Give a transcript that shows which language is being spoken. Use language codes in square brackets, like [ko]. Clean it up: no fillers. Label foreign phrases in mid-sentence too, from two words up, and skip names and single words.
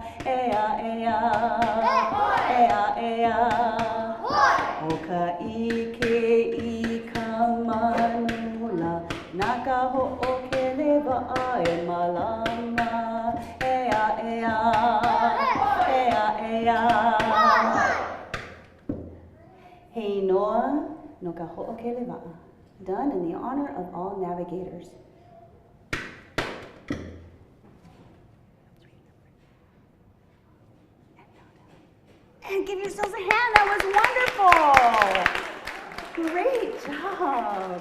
[haw] ea ea ea ea oka ike kamanula naka ho'okele wa'ae malama ea ea ea ea Hei noa no ka ho'okele wa'a. [en] Done in the honor of all navigators. And give yourselves a hand. That was wonderful. Great job.